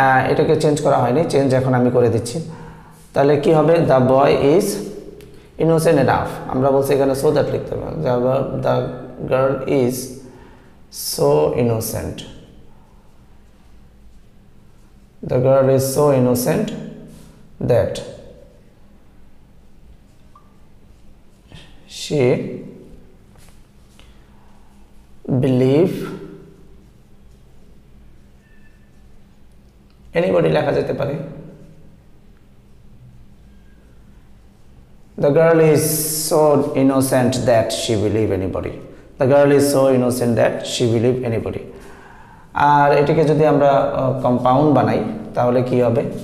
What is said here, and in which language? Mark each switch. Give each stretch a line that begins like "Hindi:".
Bangla: এটাকে চেঞ্জ করা হয়নি, চেঞ্জ এখন আমি করে দিচ্ছি। তাহলে কি হবে?
English: the boy is innocent enough,
Bangla: আমরা বলছি এখানে
English: so that
Bangla: লিখতে হবে।
English: The girl is so innocent. The girl is so innocent that she believe anybody
Bangla: লেখা যেতে পারে।
English: The girl is so innocent that she believe anybody. The girl is so innocent that she believe anybody.
Bangla: আর এটাকে যদি আমরা compound বানাই তাহলে কি হবে?